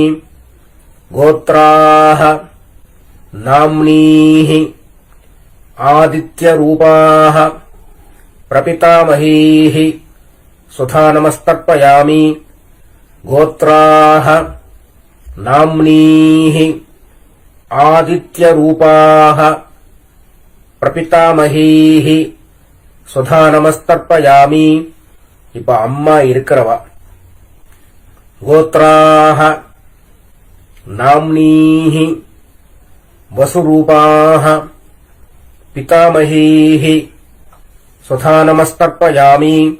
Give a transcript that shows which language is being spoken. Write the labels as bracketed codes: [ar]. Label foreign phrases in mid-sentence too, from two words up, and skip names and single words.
[sa] गोत्राः नाम्नीः आदित्यरूपाः प्रपितामहीः स्वधा नमस्तर्पयामि. गोत्राः नाम्नीः आदित्यरूपाः प्रपितामहीः स्वधा नमस्तर्पयामि. [ta] இப்ப அம்மா இருக்கிறவா [sa] गोत्राः नाम्नीः वसुरूपाः पितामहीः स्वधा नमस्तर्पयामि.